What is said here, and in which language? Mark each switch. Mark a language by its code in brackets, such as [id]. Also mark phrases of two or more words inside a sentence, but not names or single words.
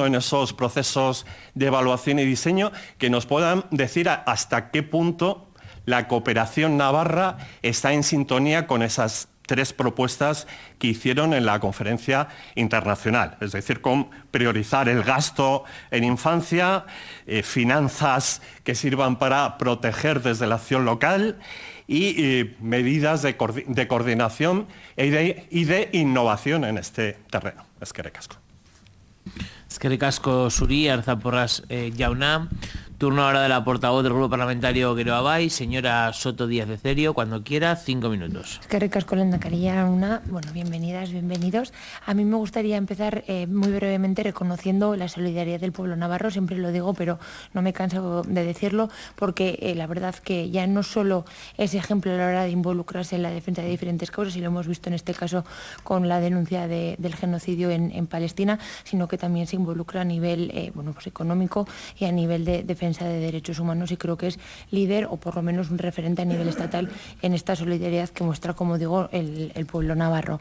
[es] en esos procesos de evaluación y diseño, que nos puedan decir hasta qué punto la cooperación navarra está en sintonía con esas 3 propuestas que hicieron en la conferencia internacional, es decir, con priorizar el gasto en infancia, finanzas que sirvan para proteger desde la acción local y medidas de coordinación y de innovación en este terreno. [eu] Eskerrik asko. Eskerrik asko zuri, Arzaporras jauna. [es] Turno ahora de la portavoz del Grupo Parlamentario Geroa Bai, señora Soto Díaz de Cerio, cuando quiera, 5 minutos. [eu] Eskerrik asko lehendakari jauna. [es] Bueno, bienvenidas, bienvenidos. A mí me gustaría empezar muy brevemente reconociendo la solidaridad del pueblo navarro, siempre lo digo, pero no me canso de decirlo, porque la verdad que ya no solo es ejemplo a la hora de involucrarse en la defensa de diferentes causas, y lo hemos visto en este caso con la denuncia del genocidio en Palestina, sino que también se involucra a nivel bueno, pues económico y a nivel de defensa de derechos humanos, y creo que es líder o por lo menos un referente a nivel estatal en esta solidaridad que muestra, como digo, el pueblo navarro.